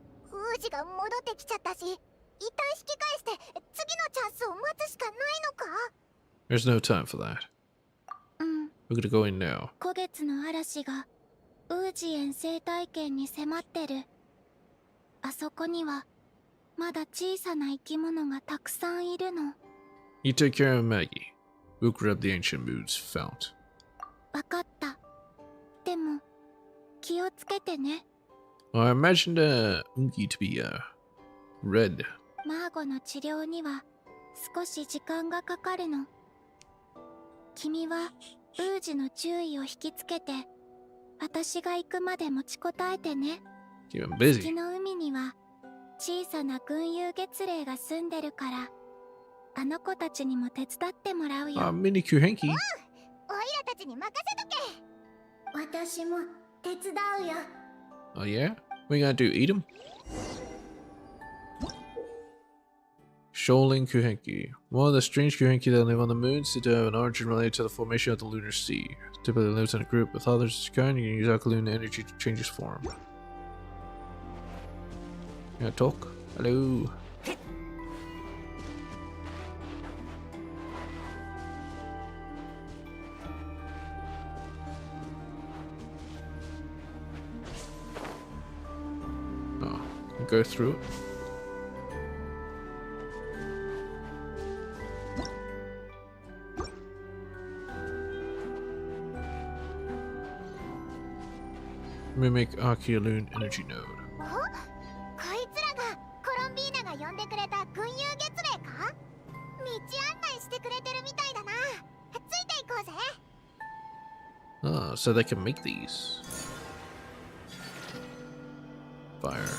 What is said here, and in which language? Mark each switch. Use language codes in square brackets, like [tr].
[ja] ウージが戻ってきちゃったし、一旦引き返して次のチャンスを待つしかないのか。 [en] There's no time for that. [ja] うん。 [en] We're gonna go in now. [ja] 古月の嵐がウージ遠征体験に迫ってる。あそこにはまだ小さな生き物がたくさんいるの。 [en] You take care of Maggie. We'll grab the ancient moon's fount. [ja] わかった。でも気をつけてね。 [en] I imagined Ungi to be red. [ja] マーゴの治療には少し時間がかかるの。君はウージの注意を引きつけて、私が行くまで持ちこたえてね。 [en] Keep him [ja] 月 [en] busy. [ja] の海には小さな群遊月霊が住んでるから、あの子たちにも手伝ってもらうよ。 [en] Mini Kuhenki. [ja] おいらたちに任せとけ。私も手伝うよ。 [en] Oh yeah? What are you gonna do? Eat him? Shoaling Kuhenki. One of the strange Kuhenki that live on the moon seem to have an origin related to the formation of the lunar sea. Typically lives in a group with others as kind. You can use alkaline energy to change its form. Yeah, talk. Hello. Oh, go through it. Mimic Archeoloon energy node. [ja] お、こいつらがコロンビーナが呼んでくれた群遊月霊か？道案内してくれてるみたいだな。ついていこうぜ。 [en] Ah, so they can make these. Fire.